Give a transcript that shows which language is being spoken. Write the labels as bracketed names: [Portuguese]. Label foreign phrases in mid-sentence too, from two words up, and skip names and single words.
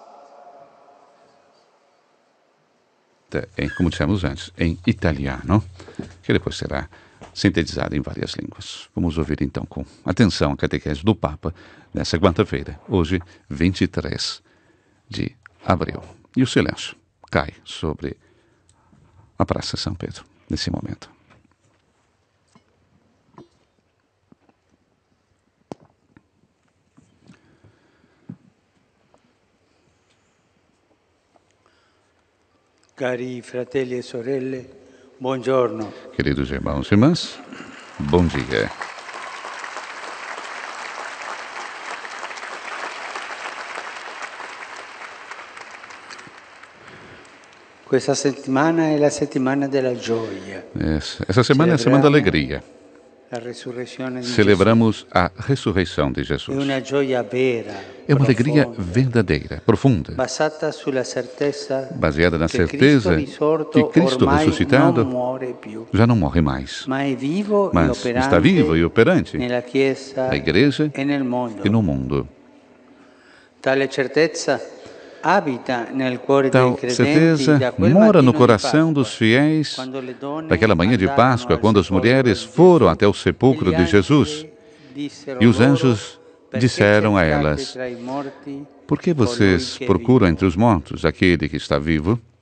[Portuguese] Como dissemos antes, em italiano, que depois será sintetizado em várias línguas. Vamos ouvir então com atenção a catequese do Papa nessa quarta-feira, hoje 23 de abril. E o silêncio cai sobre a Praça São Pedro nesse momento. [Italian] Cari fratelli e sorelle, buongiorno. [Portuguese] Queridos irmãos e irmãs, bom dia. [Italian] Questa settimana è la settimana della gioia. [Portuguese] Essa semana é a semana da alegria. [Italian] La resurrezione di [Portuguese] Celebramos a ressurreição de Jesus. [Italian] Gesù. È una gioia vera. [Portuguese] É uma alegria verdadeira, profunda, baseada na certeza que Cristo ressuscitado já não morre mais, mas está vivo e operante na Igreja e no mundo. Tal certeza mora no coração dos fiéis daquela manhã de Páscoa, quando as mulheres foram até o sepulcro de Jesus e os anjos disseram a elas: "Por que vocês procuram entre os mortos aquele que está vivo?